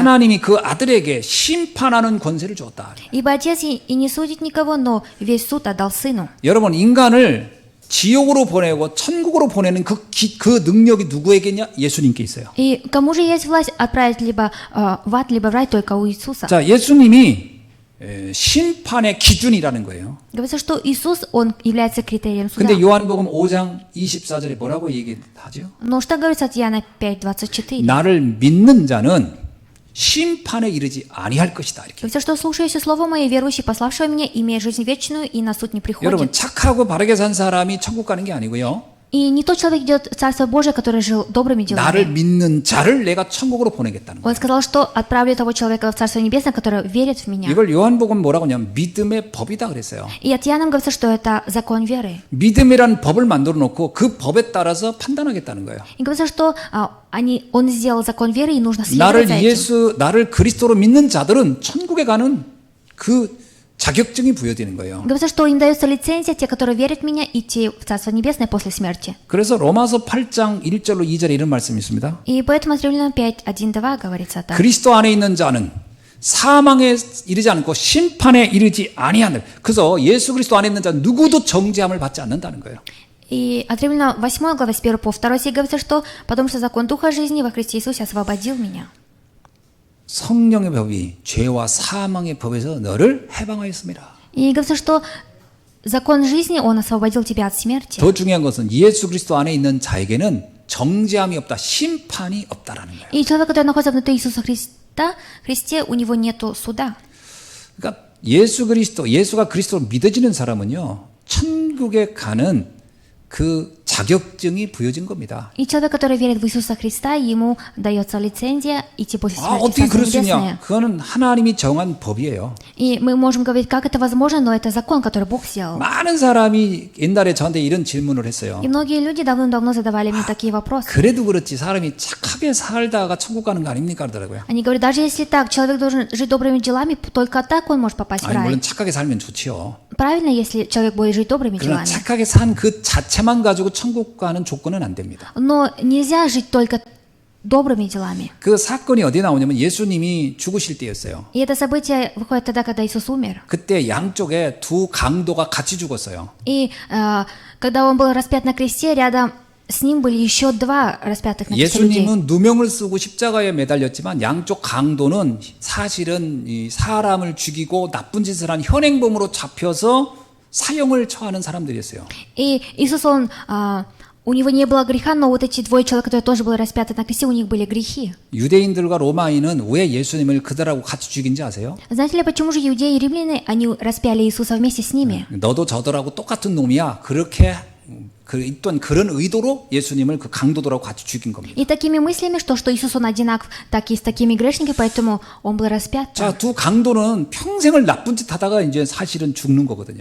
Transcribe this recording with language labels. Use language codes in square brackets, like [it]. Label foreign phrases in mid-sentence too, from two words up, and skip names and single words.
[ko] 하나님이 그 아들에게 심판하는 권세를 주었다. [ru] Ибо Отец и не судит никого, но весь суд отдал Сыну. [ko] 여러분 인간을 지옥으로 보내고 천국으로 보내는 그 능력이 누구에게 있냐? 예수님께 있어요. [ru] И кому же есть власть отправить либо в ад, либо в рай, только у Иисуса. [ko] 자, 예수님이 심판의 기준이라는 거예요. [ru] Говорится, что Иисус, Он является критерием суда. [ko] 근데 요한복음 5장 24절에 뭐라고 얘기하죠? [ru] Но что говорится от Иоанна 5:24? [ko] 나를 믿는 자는 심판에 이르지 아니할 것이다. 이렇게. [ru] Говорится, что слушающий слово мое, верующий, пославшего меня, имеет жизнь вечную и на суд не [ko] 여러분 [ru] приходит. [ko] 착하고 바르게 산 사람이 천국 가는 게 아니고요. [ru] И не тот человек идет в Царство Божие, который жил добрыми [ko] 나를 [ru] делами. [ko] 믿는 자를 내가 천국으로 보내겠다는 거예요. [ru] Он сказал, что отправлю того человека в Царство Небесное, который верит в меня. [ko] 이걸 요한복음 뭐라고 하냐면 믿음의 법이다 그랬어요. [ru] И от Иоанна говорится, что это закон веры. [ko] 믿음이란 법을 만들어 놓고 그 법에 따라서 판단하겠다는 거예요. [ru] И говорится, что он сделал закон веры, и нужно следовать за этим. [ko] 나를 그리스도로 믿는 자들은 천국에 가는 그 자격증이 부여되는 거예요. [ru] Говорится, что им дается лицензия, те, которые верят в меня, идти в Царство Небесное после смерти. [ko] 그래서 로마서 8장 1절로 2절에 이런 말씀이 있습니다. [ru] И поэтому от Римлянам 5:1-2 говорится так. [ko] 그리스도 안에 있는 자는 사망에 이르지 않고 심판에 이르지 아니하는. 그래서 예수 그리스도 안에 있는 자 누구도 정죄함을 받지 않는다는 거예요. [ru] И от Римлянам 8 глава с 1 по 2 стих говорится, что потому что закон Духа жизни во Христе Иисусе освободил меня. [ko] 성령의 법이 죄와 사망의 법에서 너를 해방하였습니다. [ru] И говорится, что закон жизни, он освободил тебя от смерти. [ko] 더 중요한 것은 예수 그리스도 안에 있는 자에게는 정죄함이 없다, 심판이 없다라는 거예요. [ru] И человек, который находится внутри Иисуса Христе, у него нету суда. [ko] 그러니까 예수가 그리스도로 믿어지는 사람은요, 천국에 가는 그 자격증이 부여진 겁니다. [ru] И человек, который верит в Иисуса Христа, ему дается лицензия идти после [ko] 아, [ru] смерти в [ko] 어떻게 [ru] Царство [ko] 그럴 수 [ru] Небесное. [ko] 있냐? 그거는 하나님이 정한 법이에요. [ru] И мы можем говорить, как это возможно, но это закон, который Бог сделал. [ko] 많은 사람이 옛날에 저한테 이런 질문을 했어요. [ru] И многие люди давным-давно задавали мне такие вопросы. [ko] 그래도 그렇지 사람이 착하게 살다가 천국 가는 거 아닙니까? 그러더라고요. [ru] Они говорят, даже если так, человек должен жить добрыми делами, только так он может попасть в [ko] 아니, [ru] рай. [ko] 물론 착하게 살면 좋지요. [ru] Правильно, если человек будет жить добрыми [ko] 그러나 [ru] делами. [ko] 착하게 산 그 자체만 가지고 천국 가는 조건은 안 됩니다. [ru] Но нельзя жить только добрыми делами. [ko] 그 사건이 어디에 나오냐면 예수님이 죽으실 때였어요. [ru] И это событие выходит тогда, когда Иисус умер. [ko] 그때 양쪽에 두 강도가 같이 죽었어요. [ru] И когда он был распят на кресте, рядом с ним были еще два распятых на кресте людей. [ko] 예수님은 누명을 쓰고 십자가에 매달렸지만 양쪽 강도는 사실은 이 사람을 죽이고 나쁜 짓을 한 현행범으로 잡혀서 사형을 처하는 사람들이었어요. [ru] И Иисус, у него не было греха, но вот эти двое человек, которые тоже были распяты на кресте, у них были грехи. [ko] 유대인들과 로마인은 왜 예수님을 그들하고 같이 죽인지 아세요? [ru] Знаете ли, почему же иудеи и римляне, они распяли Иисуса вместе с ними? [ko] 너도 저들하고 똑같은 놈이야. 그렇게 있던 그런 의도로 예수님을 그 강도들하고 같이 죽인 겁니다. [ru] И такими мыслями, что Иисус, он одинаков, так и с такими грешниками, поэтому он был распят. [ko] 자, 두 강도는 평생을 나쁜 짓 하다가 이제 사실은 죽는 거거든요.